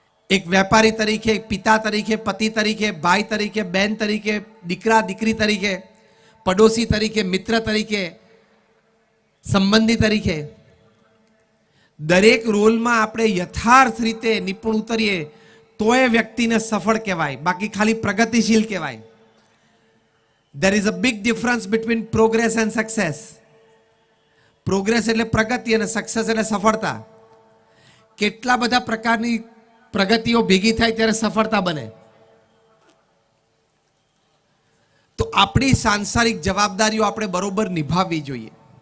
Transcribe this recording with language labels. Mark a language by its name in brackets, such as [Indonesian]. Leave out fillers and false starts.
[Gujarati] એક વેપારી તરીકે, એક પિતા તરીકે, પતિ તરીકે, ભાઈ તરીકે, બહેન તરીકે, દીકરા દીકરી તરીકે, પડોશી તરીકે, મિત્ર તરીકે, સંબંધી તરીકે, દરેક રોલમાં આપણે યથાર્થ રીતે નિપુણ ઉતરીએ તો એ વ્યક્તિને સફળ કહેવાય, બાકી ખાલી પ્રગતિશીલ કહેવાય. [English] There is a big difference between progress and success. [Gujarati] Progress એટલે પ્રગતિ અને સક્સેસ એટલે સફળતા. કેટલા બધા પ્રકારની પ્રગતિઓ ભેગી થાય ત્યારે સફળતા બને. તો આપણી સાંસારિક જવાબદારીઓ આપણે બરોબર નિભાવવી જોઈએ.